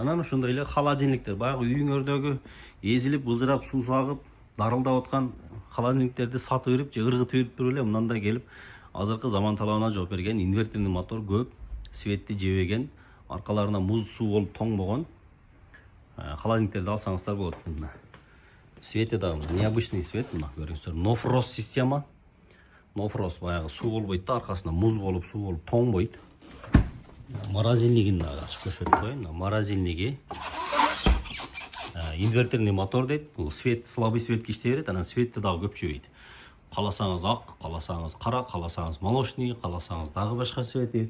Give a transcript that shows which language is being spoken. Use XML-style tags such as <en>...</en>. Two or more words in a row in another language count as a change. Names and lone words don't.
<ky>Анан ошондой эле холодильниктер, баягы үйүңөрдөгү эзилип, былжырап, суу сагып, дарылдап аткан холодильниктерди сатып берип, же ыргытып берип туруп эле мындай келип, азыркы заман талабына жооп берген</ky> <ru>инверторный мотор</ru> <ky>көп, светти жебеген, аркаларына муз суу болуп тоңбогон холодильниктерди алсаңыздар болот экен. Свети дагы</ky> <ru>необычный свет,</ru> <ky>мына көрүңүздөр.</ky> <en>No frost</en> <ky>система.</ky> <en>No frost</en> <ky>баягы суу болбойт да, аркасында муз болуп, суу болуп тоңбойт. Морозильнигин дагы ачып көрсөтүп коеюн. Морозильниги</ky> <ru>инверторный мотор</ru> <ky>дейт. Бул свет,</ky> <ru>слабый светке</ru> <ky>иштей берет, анан светти дагы көп жебейт. Кааласаңыз ак, кааласаңыз кара, кааласаңыз молочный, кааласаңыз дагы башка свети.</ky>